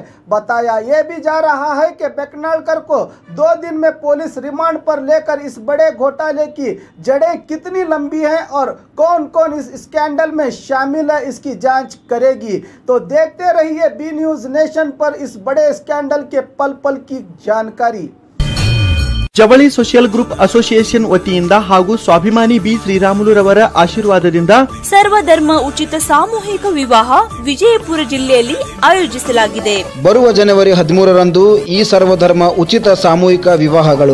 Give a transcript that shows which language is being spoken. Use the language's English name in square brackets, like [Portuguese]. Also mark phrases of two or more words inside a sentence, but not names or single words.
[Hindi] बताया यह भी जा रहा है कि बेकनालकर को 2 दिन में पुलिस रिमांड पर लेकर इस बड़े घोटाले की जड़ें कितनी लंबी हैं और कौन कौन इस स्कैंडल में शामिल है, इसकी जांच करेगी। तो देखते रहिए बी न्यूज नेशन पर इस बड़े स्कैंडल के पल पल की जानकारी। [Kannada] ಜವಳಿ ಸೋಷಿಯಲ್ ಗ್ರೂಪ್ ಅಸೋಸಿಯೇಷನ್ ವತಿಯಿಂದ ಹಾಗೂ ಸ್ವಾಭಿಮಾನಿ ಬಿ ಶ್ರೀರಾಮುಲುರವರ ಆಶೀರ್ವಾದದಿಂದ ಸರ್ವಧರ್ಮ ಉಚಿತ ಸಾಮೂಹಿಕ ವಿವಾಹ ವಿಜಯಪುರ ಜಿಲ್ಲೆಯಲ್ಲಿ ಆಯೋಜಿಸಲಾಗಿದೆ। ಬರುವ ಜನವರಿ 13ರಂದು ಈ ಸರ್ವಧರ್ಮ ಉಚಿತ ಸಾಮೂಹಿಕ ವಿವಾಹಗಳು